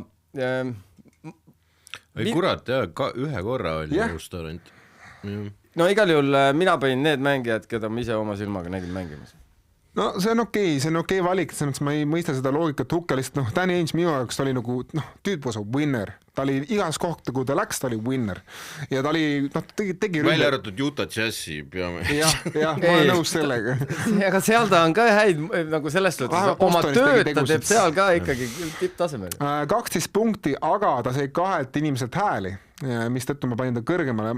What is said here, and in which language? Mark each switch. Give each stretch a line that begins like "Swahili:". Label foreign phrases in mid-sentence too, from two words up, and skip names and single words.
Estonian: Ei kurat, ühe korra oli All-Star ainult. No igal juhul mina panin need mängijad, keda ma ise oma silmaga nägin mängimas. No see on okei valik, ma ei mõista seda loogikat hukka, lihtsalt Danny Ainge minu jaoks ta oli nagu, tüüp
English: was a winner.
Estonian: Ta oli igas kohta, kui ta läks, ta oli winner. Ja ta oli, tegi välja arvatud Utah Jazzi peame. Jah, ma olen nõus sellega. Aga seal ta on ka häid, nagu sellest lõttes, oma tööd ta teeb seal ka ikkagi tipptasemel. 12 punkti, aga ta sai 2 inimeselt hääli, mis tõttu ma panin ta kõrgemale.